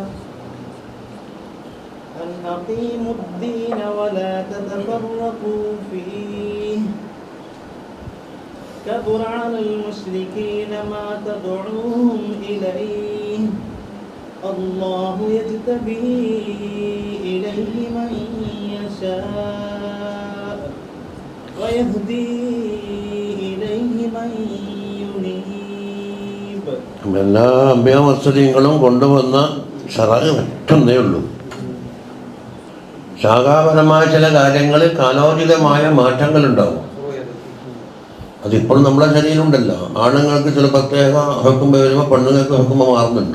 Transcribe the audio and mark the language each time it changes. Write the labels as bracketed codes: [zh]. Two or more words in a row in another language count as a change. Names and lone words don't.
[ar] أن أقيموا الدين ولا تتفرقوا فيه كبر على المشركين ما تدعوهم إليه الله يجتبي إليه من يشاء ويهدي إليه من ينيب. [ml] എല്ലാ അമ്പ്യാവസ്തുതങ്ങളും കൊണ്ടുവന്ന ഷറഅ് ഒറ്റൊന്നേ ഉള്ളൂ. ശാഖാപരമായ ചില കാര്യങ്ങളിൽ കാലോചിതമായ മാറ്റങ്ങളുണ്ടാവും. അതിപ്പോൾ നമ്മുടെ ശരീരമുണ്ടല്ലോ. ആണുങ്ങൾക്ക് ചില പ്രത്യേക ഹുക്കുമ്പ് വരുമ്പോൾ പെണ്ണുങ്ങൾക്ക് ഹുക്കുമ്പ് മാറുന്നുണ്ട്.